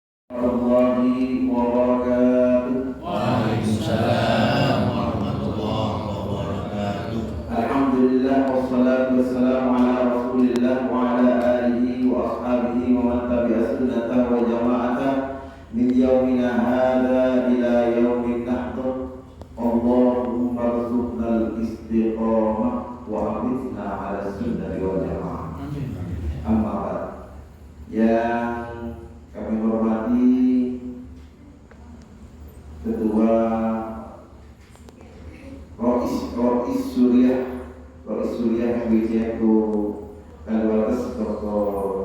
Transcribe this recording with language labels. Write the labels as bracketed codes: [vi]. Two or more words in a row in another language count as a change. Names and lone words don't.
[ar] ورحمة الله وبركاته. وعليكم السلام ورحمة الله وبركاته. الحمد لله والصلاة والسلام على رسول الله وعلى آله وأصحابه ومن تبع سنته وجماعته من يومنا هذا إلى يوم النشور. اللهم ارزقنا الاستقامة واحفظنا على السنة والجماعة. أما بعد. [id] Yang kami hormati Ketua Rois Suriah MBCNU Kaliwates Dr.